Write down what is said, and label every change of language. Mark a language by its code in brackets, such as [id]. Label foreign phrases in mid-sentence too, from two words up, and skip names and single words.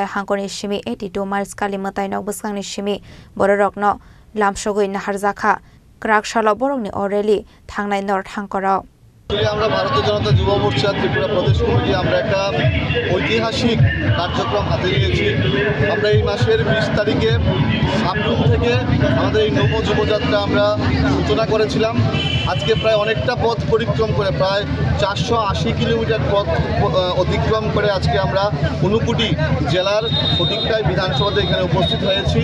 [trp] Hankoni Shimi 82 miles Kalimatai no Buskangni Shimi Bororokno Lamshogoi Naharzakha Krak Shala Borogni Oreli Thangnai North Hankoro [bn] আমরা ভারতীয় জনতা যুব মোর্চা ত্রিপুরা প্রদেশ কমিটি আমরা একটা ঐতিহাসিক কার্যক্রম হাতে নিয়েছি। আমরা এই মাসের 20 তারিখে সামরুম থেকে আমাদের এই নব যুবযাত্রা আমরা সূচনা করেছিলাম। আজকে প্রায় অনেকটা পথ পরিক্রম করে প্রায় 480 কিলোমিটার পথ অতিক্রম করে আজকে আমরা ঊনকোটি জেলার ফটিকরাই বিধানসভাতে এখানে উপস্থিত হয়েছি।